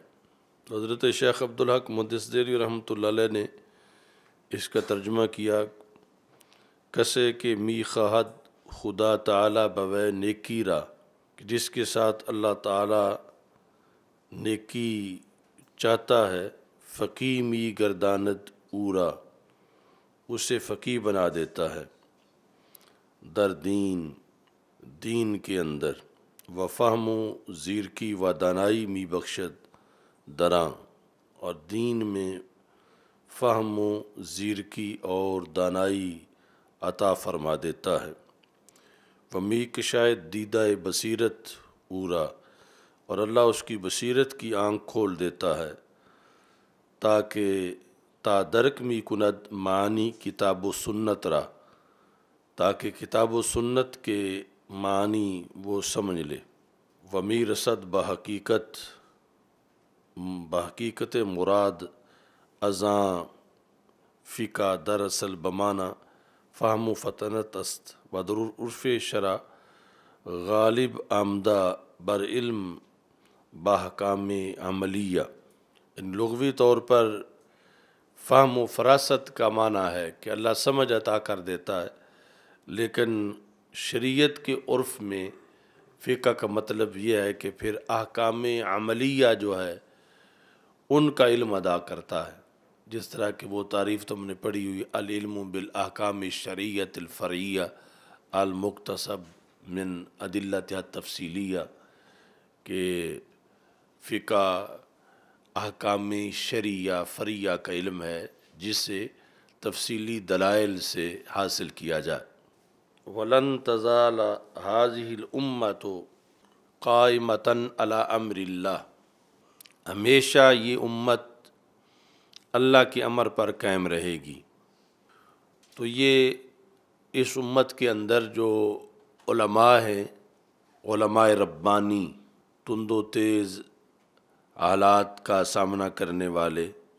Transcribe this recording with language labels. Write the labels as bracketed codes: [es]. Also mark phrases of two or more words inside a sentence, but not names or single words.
[ur] حضرت شیخ عبدالحق محدث دہلوی [ar] رحمۃ اللہ علیہ [ur] نے اس کا ترجمہ کیا، [fa] کسے کہ می خواہد خدا تعالی بوے نیکی را، [ur] جس کے ساتھ اللہ تعالی نیکی چاہتا ہے، [fa] فقی می گرداند اورا، [ur] اسے فقی بنا دیتا ہے، [fa] در [ur] دین کے اندر، [fa] و فہم و زیرکی و دانائی می بخشد دراں، [ur] اور دین میں فہم و زیرکی اور دانائی عطا فرما دیتا ہے، [fa] و می کشاید دیدہ بصیرت اورا، [ur] اور اللہ اس کی بصیرت کی آنکھ کھول دیتا ہے، [fa] تاکہ تا درک می کند معنی کتاب و سنت را، [ur] تاکہ کتاب و سنت کے معنی وہ سمجھ لے، [fa] و می رسد بحقیقت مراد ازاں فقہ دراصل بمانا فہم و فطنت است، و در عرف شرع غالب آمدہ بر علم باحکام عملیہ۔ [ur] لغوی طور پر فہم و فراست کا معنی ہے کہ اللہ سمجھ عطا کر دیتا ہے، لیکن شریعت کے عرف میں فقہ کا مطلب یہ ہے کہ پھر احکام عملیہ جو ہے ان کا علم ادا کرتا ہے، جس طرح کہ وہ تعریف تم نے پڑھی ہوئی، [ar] العلم بالاحکام الشرعیۃ الفرعیہ المکتسب من ادلتها التفصیلیہ، [ur] کہ فقہ احکام شرعیہ فرعیہ کا علم ہے جسے تفصیلی دلائل سے حاصل کیا جائے۔ [ar] وَلَن تَزَالَ هَذِهِ الْأُمَّةُ قَائِمَةً عَلَى أَمْرِ اللَّهِ، [ur] ہمیشہ یہ امت اللہ کے امر پر قائم رہے گی۔ تو یہ اس امت کے اندر جو علماء ہیں، علماء ربانی، تند و تیز حالات کا سامنا کرنے والے،